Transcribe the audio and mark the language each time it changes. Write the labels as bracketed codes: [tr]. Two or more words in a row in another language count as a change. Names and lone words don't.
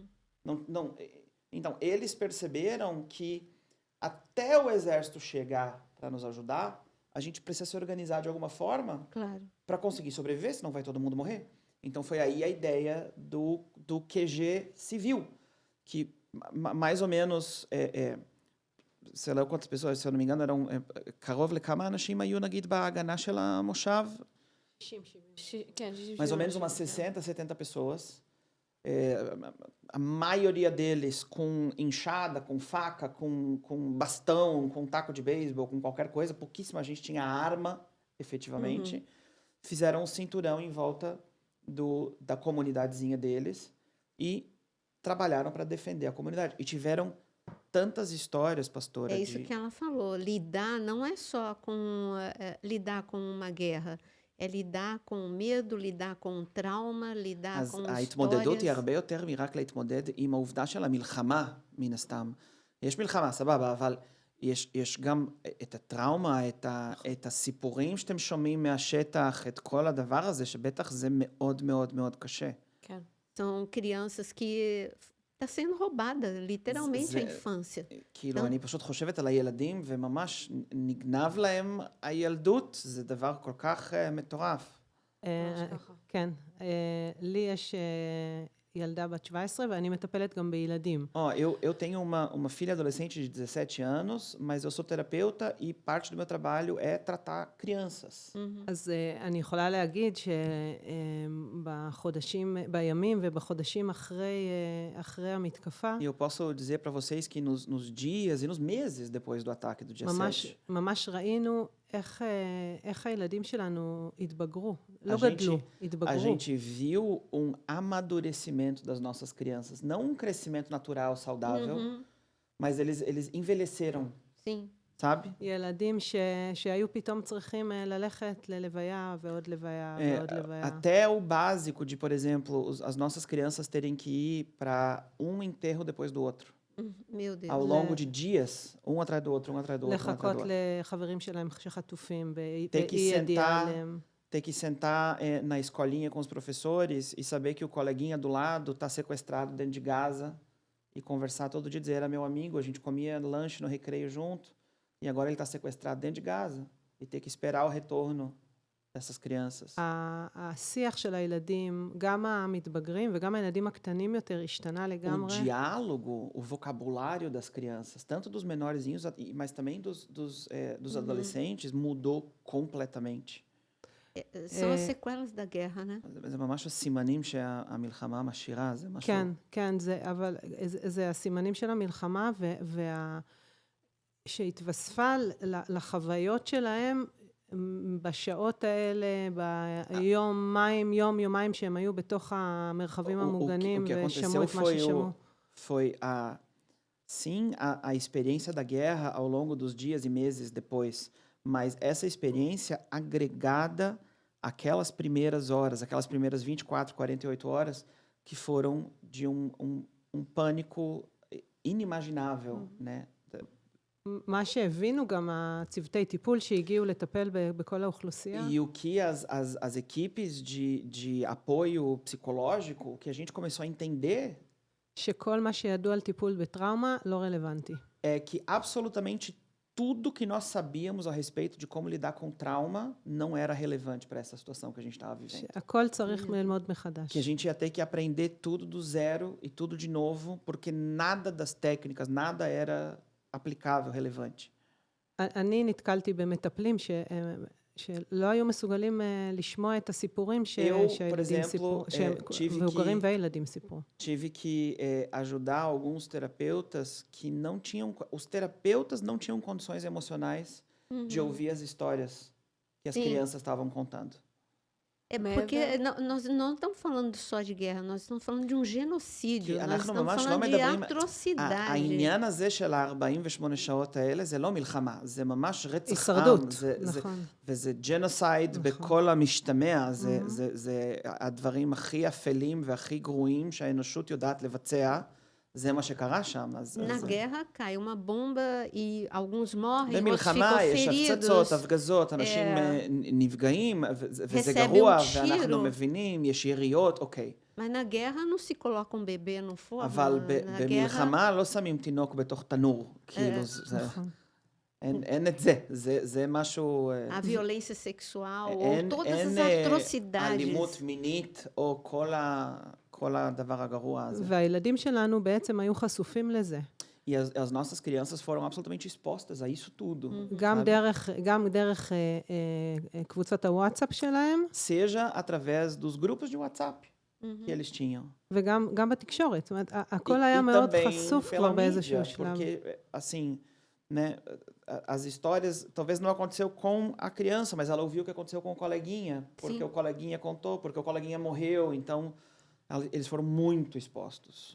[pt] Então, eles perceberam que até o exército chegar para nos ajudar, a gente precisa se organizar de alguma forma Claro. para conseguir sobreviver, senão vai todo mundo morrer. Então, foi aí a ideia do QG civil, que mais ou menos, sei lá quantas pessoas, se eu não me engano, eram [he] קרוב לכמה אנשים היו נגיד בהגנה של המושב? [pt] 60-70. [he] כן, 60. [pt] Mais ou menos umas 60, 70 pessoas. A maioria deles com enxada, com faca, com bastão, com taco de beisebol, com qualquer coisa. Pouquíssima gente tinha arma, efetivamente. Fizeram um cinturão em volta da comunidadezinha deles e trabalharam para defender a comunidade. E tiveram tantas histórias, pastora. É isso que ela falou. Lidar não é só com lidar com uma guerra. É lidar com o medo, lidar com o trauma, lidar [he] אז [pt] com [he] ההתמודדות היא [pt] histórias. [he] הרבה יותר מרק להתמודד עם העובדה של המלחמה, מן הסתם. יש מלחמה, סבבה, אבל יש גם את הטראומה, את הסיפורים שאתם שומעים מהשטח, את כל הדבר הזה, שבטח זה מאוד מאוד מאוד קשה. כן. [pt] São crianças que está sendo roubada, literalmente, a infância. [he] כאילו, אני פשוט חושבת על הילדים, וממש נגנב להם הילדות, זה דבר כל כך מטורף. ממש ככה. כן. לי יש ילדה בת 17 ואני מטפלת גם בילדים. [pt] Eu tenho uma filha adolescente de 17 anos, mas eu sou terapeuta e parte do meu trabalho é tratar crianças. [he] אז אני יכולה להגיד בימים ובחודשים אחרי המתקפה, [pt] E eu posso dizer para vocês que nos dias e nos meses depois do ataque do dia 7, [he] ממש ראינו איך הילדים שלנו התבגרו. לא [pt] gente- [he] גדלו, [pt] a [he] התבגרו. [pt] gente viu um amadurecimento das nossas crianças. Não um crescimento natural, saudável, mas eles envelheceram. Sim, sabe? [he] ילדים שהיו פתאום צריכים ללכת ללוויה ועוד לוויה ועוד לוויה. [pt] Até o básico de, por exemplo, as nossas crianças terem que ir para um enterro depois do outro. Meu Deus. Ao longo de dias, um atrás do outro, um atrás do outro, um atrás [he] לחכות [pt] do outro. [he] לחברים שלהם שחטופים [pt] Ter que [he] באי ידיעה [pt] sentar, [he] עליהם. [pt] ter que sentar na escolinha com os professores e saber que o coleguinha do lado está sequestrado dentro de Gaza e conversar todo dia, dizer, era meu amigo, a gente comia lanche no recreio junto e agora ele está sequestrado dentro de Gaza e ter que esperar o retorno dessas crianças. [he] השיח של הילדים, גם המתבגרים וגם הילדים הקטנים יותר, השתנה [pt] O [he] לגמרי. [pt] diálogo, o vocabulário das crianças, tanto dos menorzinhos, mas também dos adolescentes, mudou completamente. São as sequelas da guerra, né? [he] זה ממש הסימנים שהמלחמה משאירה, זה משהו... כן, כן, אבל זה הסימנים של המלחמה, שהתווספה לחוויות שלהם בשעות האלה, יומיים שהם היו בתוך המרחבים המוגנים ושמעו את מה ששמעו. [pt] Foi sim, a experiência da guerra ao longo dos dias e meses depois, mas essa experiência agregada àquelas primeiras horas, aquelas primeiras 24, 48 horas, que foram de um pânico inimaginável, né? [he] מה שהבינו גם הצוותי טיפול שהגיעו לטפל בכל האוכלוסייה. [pt] E o que as equipes de apoio psicológico, que a gente começou a entender, [he] שכל מה שידוע על טיפול בטראומה לא רלוונטי. [pt] é que absolutamente tudo que nós sabíamos a respeito de como lidar com trauma não era relevante para essa situação que a gente estava vivendo. [he] הכל צריך ללמוד מחדש. [pt] Que a gente ia ter que aprender tudo do zero e tudo de novo, porque nada das técnicas, nada era aplicável, relevante. [he] אני נתקלתי במטפלים שלא היו מסוגלים לשמוע את הסיפורים שהילדים סיפרו, מבוגרים וילדים סיפרו. [pt] Tive que ajudar alguns terapeutas que não tinham, os terapeutas não tinham condições emocionais de ouvir as histórias que as crianças estavam contando. É porque nós não estamos falando só de guerra, nós estamos falando de um genocídio, nós estamos falando de atrocidade. [he] העניין הזה של ה-48 שעות האלה זה לא מלחמה, זה ממש רצח עם. הישרדות, נכון. וזה ג'נוסייד בכל המשתמע, זה הדברים הכי אפלים והכי גרועים שהאנושות יודעת לבצע. זה מה שקרה שם. [pt] Na guerra cai uma bomba e alguns morrem, outros ficam [he] במלחמה יש הפצצות, הפגזות, אנשים נפגעים, וזה גרוע, ואנחנו מבינים, יש יריות, אוקיי. [pt] Mas na guerra não se coloca um bebê no forno. [he] אבל במלחמה לא שמים תינוק בתוך תנור. כאילו, אין את זה. זה משהו... [pt] A violência sexual, ou todas as atrocidades. [he] אלימות מינית, או כל הדבר הגרוע הזה. והילדים שלנו בעצם היו חשופים לזה. [pt] E as nossas crianças foram absolutamente expostas a isso tudo. [he] גם דרך קבוצות הוואטסאפ שלהם. [pt] Seja através dos grupos de WhatsApp que eles tinham. [he] וגם בתקשורת. זאת אומרת, הכל היה מאוד חשוף כבר באיזשהו שלב. [pt] Porque, assim, né, as histórias, talvez não aconteceu com a criança, mas ela ouviu o que aconteceu com o coleguinha, porque o coleguinha contou, porque o coleguinha morreu, então eles foram muito expostos.